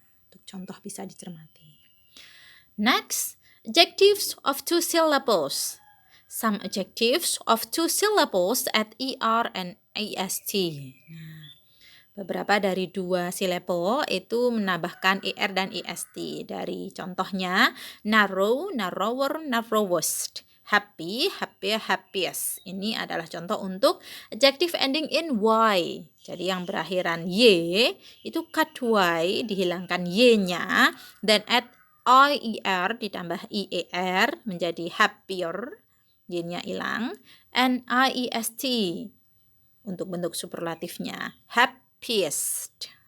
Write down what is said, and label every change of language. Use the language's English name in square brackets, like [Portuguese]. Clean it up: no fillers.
[English] Untuk contoh bisa dicermati. Next, adjectives of two syllables. Some adjectives of two syllables add er and est. [Indonesian] Beberapa dari dua syllable itu menambahkan er dan est. Dari contohnya, narrow, narrower, narrowest. [English] Happy, happier, happiest. [Indonesian] Ini adalah contoh untuk adjective ending in y. Jadi yang berakhiran y itu cut y, dihilangkan y-nya, dan add ier ditambah ier menjadi happier, y-nya hilang, and iest untuk bentuk superlatifnya, happiest.